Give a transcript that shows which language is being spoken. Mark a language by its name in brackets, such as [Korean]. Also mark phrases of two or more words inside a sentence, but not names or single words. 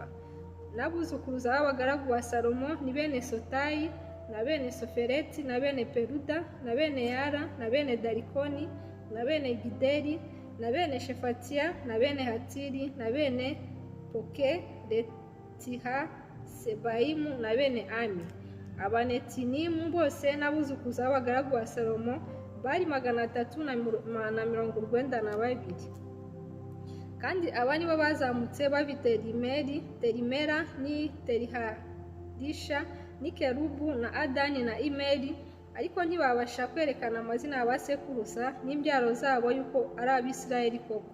[Kinyarwanda] N'abuzukuruza b'abagaragu ba Salomo ni bene Sotayi na bene Sofereti na bene Peruda na bene Yara na bene Darikoni na bene Gideri na bene Shefatiya na bene Hatiri na bene Poke Retiha Sebaimu na bene Ami. Abanetinimu bose n'abuzukuruza b'abagaragu ba Salomo bari 392. Kandi aba nibo bazamutse bava Terimera ni Teriharisha ni Kerubu na Adani na Imeri, ariko ntibabasha kwerekana amazina y'abasekuruza n'imbyaro zabo yuko ari Abisirayeli koko.